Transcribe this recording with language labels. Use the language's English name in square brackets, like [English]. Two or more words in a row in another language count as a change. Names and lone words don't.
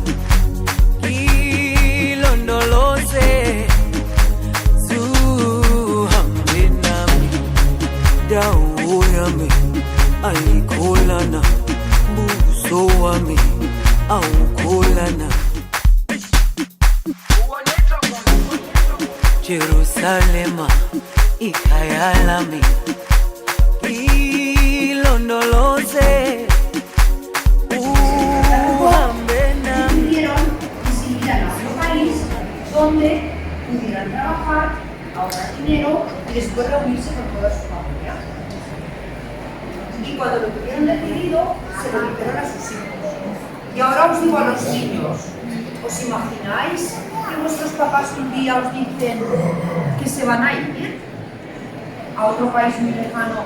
[Zulu] ilondoloze zuhambe nami dawo yami ayikholana buso wami awukholana Jerusalema ikhayalami ilondoloze uhambe nami. [Spanish] Decidieron decidir a otro país donde pudieran trabajar, ahorrar dinero y después reunirse con toda su familia. Y cuando lo tuvieron decidido, se lo dijeron a sus hijos. Y ahora os digo a los niños, ¿os imagináis que vuestros papás un día os dicen que se van a ir a otro país muy lejano?